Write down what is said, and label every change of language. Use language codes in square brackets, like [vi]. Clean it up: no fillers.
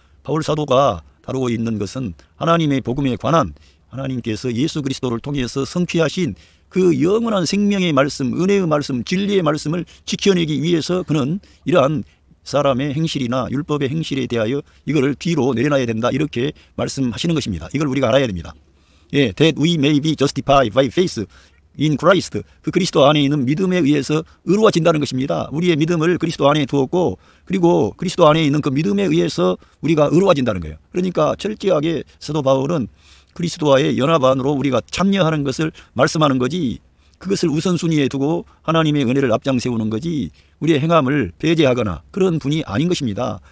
[ko] 바울 사도가 다루고 있는 것은 하나님의 복음에 관한, 하나님께서 예수 그리스도를 통해서 성취하신 그 영원한 생명의 말씀, 은혜의 말씀, 진리의 말씀을 지켜내기 위해서 그는 이러한 사람의 행실이나 율법의 행실에 대하여 이거를 뒤로 내려놔야 된다, 이렇게 말씀하시는 것입니다. 이걸 우리가 알아야 됩니다. [en] That we may be justified by faith in Christ. [ko] 그 그리스도 안에 있는 믿음에 의해서 의로워진다는 것입니다. 우리의 믿음을 그리스도 안에 두었고, 그리고 그리스도 안에 있는 그 믿음에 의해서 우리가 의로워진다는 거예요. 그러니까 철저하게 사도 바울은 그리스도와의 연합 안으로 우리가 참여하는 것을 말씀하는 거지, 그것을 우선순위에 두고 하나님의 은혜를 앞장 세우는 거지 우리의 행함을 배제하거나 그런 분이 아닌 것입니다.